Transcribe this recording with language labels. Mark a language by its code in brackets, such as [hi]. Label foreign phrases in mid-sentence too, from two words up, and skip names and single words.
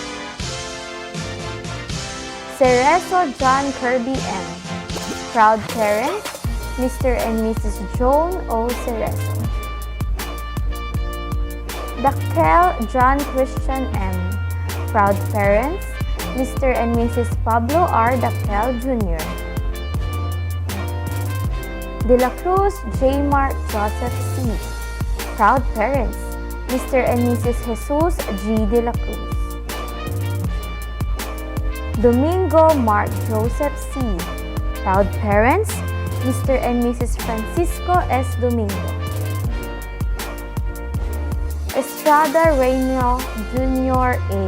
[en] Cerezo John Kirby M. Proud parents, Mr. and Mrs. Joan O. Cerezo. Dakel John Christian M. Proud parents, Mr. and Mrs. Pablo R. Daquel Jr. De la Cruz J. Mark Joseph C. Proud parents, Mr. and Mrs. Jesus G. De la Cruz. Domingo Mark Joseph C. Proud parents, Mr. and Mrs. Francisco S. Domingo. Estrada Reyno Jr. A.